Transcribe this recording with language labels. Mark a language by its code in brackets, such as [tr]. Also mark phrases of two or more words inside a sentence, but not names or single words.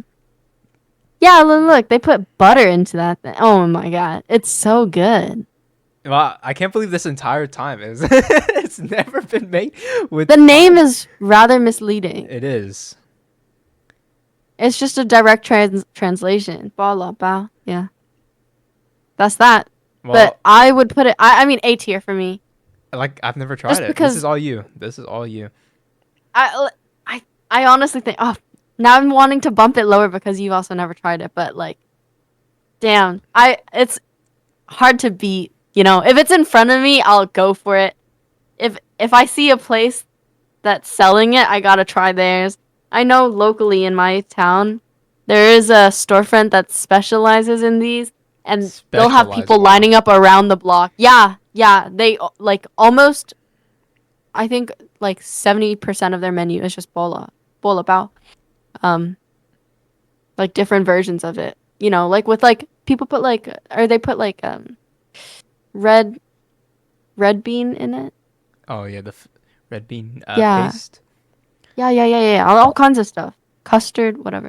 [en] Yeah, look, they put butter into that thing. Oh my god, it's so good. Well, I can't believe this entire time is it's never been made with The name fire. is rather misleading. It is. It's just a direct translation. Bala bao. Yeah. That's that. But Well, I would put it I mean A tier for me. like I've never tried Just it. This is because all you. This is all you. I I honestly think oh now I'm wanting to bump it lower because you've also never tried it, but like damn. It's hard to beat, you know. If it's in front of me, I'll go for it. If I see a place that's selling it, I gotta try theirs. I know locally in my town, there is a storefront that specializes in these, and they'll have Specialize. people Wow. lining up around the block. Yeah, yeah, they like almost. I think like 70% of their menu is just bola bao, um, like different versions of it. You know, like with like people put like, or they put like red red bean in it. Oh yeah, the red bean Yeah, paste. yeah. All kinds of stuff. Custard, whatever.